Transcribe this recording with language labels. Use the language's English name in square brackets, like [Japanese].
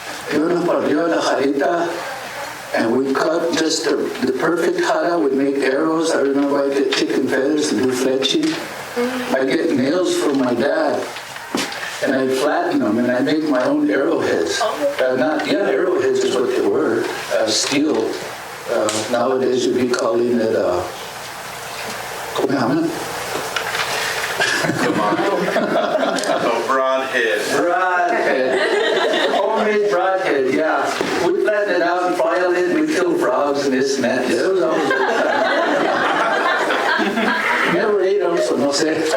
[Spanish] Íbamos para arriba de la jarita, [English] and we cut just the perfect jara. We'd make arrows. I remember I'd get chicken feathers and do fletching. I'd get nails from my dad, and I'd flatten them, and I'd make my own arrowheads. Arrowheads is what they were, steel. Nowadays you'd be calling it, [Spanish] ¿cómo se llama? [English] Broadhead. Broadhead. Homemade broadhead, yeah. We flatten it out and file it dogs and this and that. Yeah, it was always a good time. Never ate them, so [Spanish] no sé.